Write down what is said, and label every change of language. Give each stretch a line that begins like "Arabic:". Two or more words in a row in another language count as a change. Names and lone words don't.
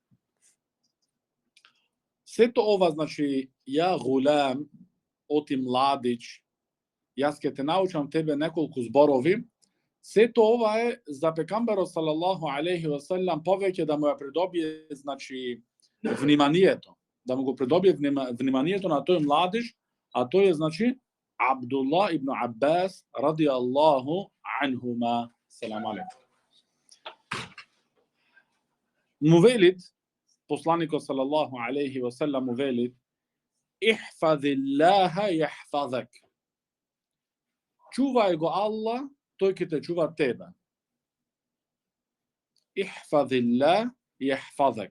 Macedonian: Сето ова, значи,
Arabic: يا غلام,
Macedonian: оти младич, јас ќе те научам тебе неколку зборови, сето ова е за пегамберот
Arabic: صلى الله عليه وسلم
Macedonian: повеќе да му ја придобие, значи, вниманието, да му го придобие вниманието на тој младиш, а тој е, значи,
Arabic: عبد الله بن عباس رضي الله عنهما. سلام عليكم.
Macedonian: Му велит, посланикот
Arabic: صلى الله عليه وسلم
Macedonian: му велит:
Arabic: احفظ الله يحفظك.
Macedonian: Чувај го Аллах, тој ќе те чува тебе.
Arabic: احفظ الله يحفظك.